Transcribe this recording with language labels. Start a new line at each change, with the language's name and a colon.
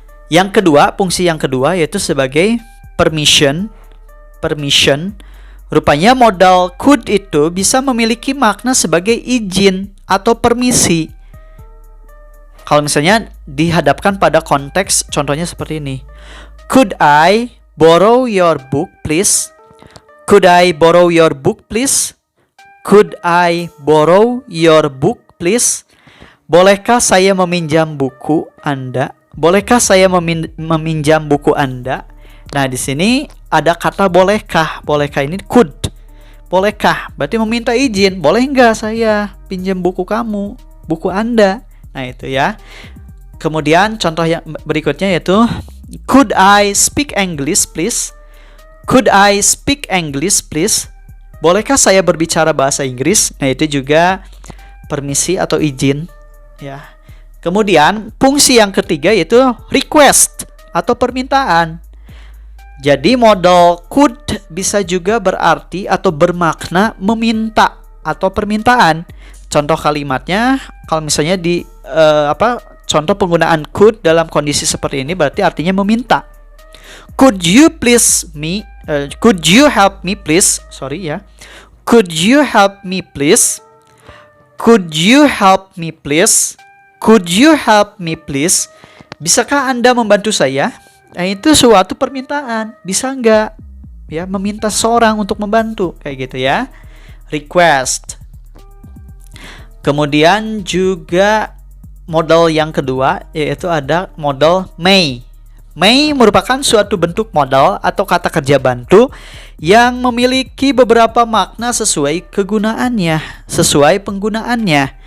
Indonesian: Yang kedua, fungsi yang kedua yaitu sebagai permission. Permission. Rupanya modal could itu bisa memiliki makna sebagai izin atau permisi. Kalau misalnya dihadapkan pada konteks, contohnya seperti ini.
English: Could I borrow your book, please? Could I borrow your book, please? Could I borrow your book, please?
Indonesian: Bolehkah saya meminjam buku Anda? Bolehkah saya meminjam buku Anda? Nah, di sini ada kata bolehkah. Bolehkah ini could. Bolehkah? Berarti meminta izin. Boleh nggak saya pinjam buku kamu, buku Anda? Nah, itu ya. Kemudian contoh yang berikutnya yaitu
English: could I speak English, please? Could I speak English, please?
Indonesian: Bolehkah saya berbicara bahasa Inggris? Nah, itu juga permisi atau izin, ya. Kemudian fungsi yang ketiga yaitu request atau permintaan. Jadi modal could bisa juga berarti atau bermakna meminta atau permintaan. Contoh kalimatnya, kalau misalnya di contoh penggunaan could dalam kondisi seperti ini berarti artinya meminta.
English: Could you please me? Could you help me please? Sorry ya. Could you help me please? Could you help me please? Could you help me please?
Indonesian: Bisakah Anda membantu saya? Nah, itu suatu permintaan. Bisa nggak? Ya, meminta seorang untuk membantu. Kayak gitu ya. Request. Kemudian juga model yang kedua, yaitu ada model may. May merupakan suatu bentuk modal atau kata kerja bantu yang memiliki beberapa makna sesuai kegunaannya, sesuai penggunaannya.